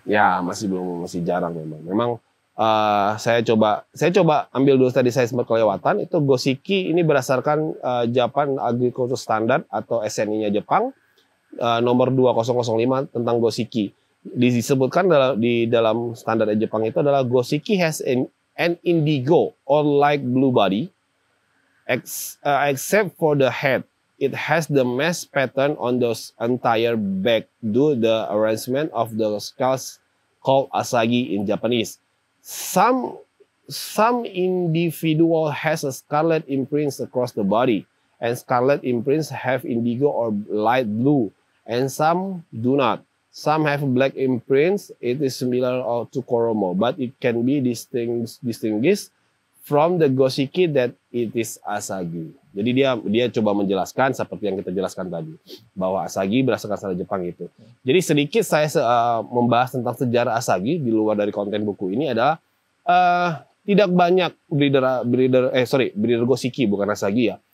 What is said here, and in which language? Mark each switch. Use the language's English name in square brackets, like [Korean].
[Indonesian] Ya, masih belum, masih jarang memang. Memang saya coba ambil dulu tadi saya sempat kelewatan itu Gosiki ini berdasarkan Japan Agriculture Standard atau SNI-nya Jepang nomor 2005 tentang Gosiki. Disebutkan di dalam standar Jepang itu adalah [English] Gosiki has an indigo or light blue body except for the head. It has the mesh pattern on the entire back due the arrangement of the skulls called Asagi in Japanese. Some individual has a scarlet imprints across the body, and scarlet imprints have indigo or light blue, and some do not. Some have black imprints. It is similar to Koromo, but it can be distinguished from the Gosiki that it is Asagi. [Indonesian] Jadi dia coba menjelaskan seperti yang kita jelaskan tadi, bahwa Asagi berdasarkan sejarah Jepang itu. Jadi sedikit saya membahas tentang sejarah Asagi di luar dari konten buku ini adalah tidak banyak breeder Goshiki, bukan Asagi ya.